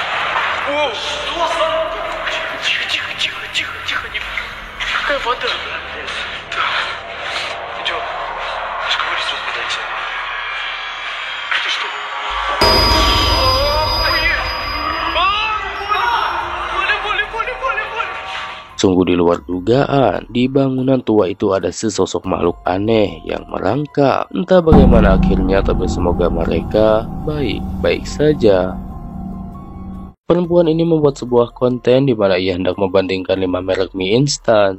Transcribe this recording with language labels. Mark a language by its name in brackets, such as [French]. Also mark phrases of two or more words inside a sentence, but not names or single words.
[Russian] О, что за... Тихо, не... Какая вода? Да. Идем. Скорее разбудайте. Это что? Боли. [Indonesian] Sungguh di luar dugaan, di bangunan tua itu ada sesosok makhluk aneh yang merangkak. Entah bagaimana akhirnya, tapi semoga mereka baik-baik saja. Perempuan ini membuat sebuah konten di mana ia hendak membandingkan 5 merek mie instan.